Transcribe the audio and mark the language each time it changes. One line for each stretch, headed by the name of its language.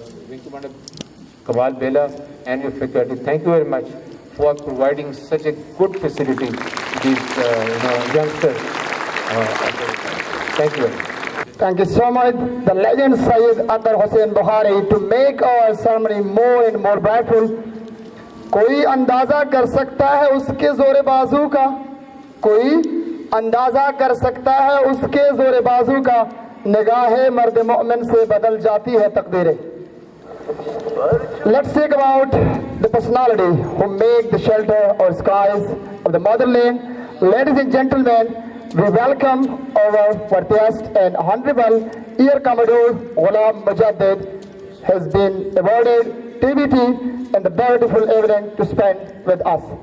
English: Wing Commander Kamal Bela and your faculty, thank you very much for providing such a good facility to these youngsters. Thank you very much. Thank you so much, the legend Sayyid Akbar Hussain Bukhari, to make our ceremony more and more brightful.
Hindi: कोई अंदाजा कर सकता है उसके जोरे बाजू का, कोई अंदाजा कर सकता है उसके जोरे बाजू का, निगाहे मर्द मोमिन से बदल जाती है तकदीरें.
English: Let's talk about the personality who make the shelter or skies of the motherland. Ladies and gentlemen, we welcome our guest and Honorable Air Commodore Ghulam Mujaddid has been awarded TBT and the beautiful evening to spend with us.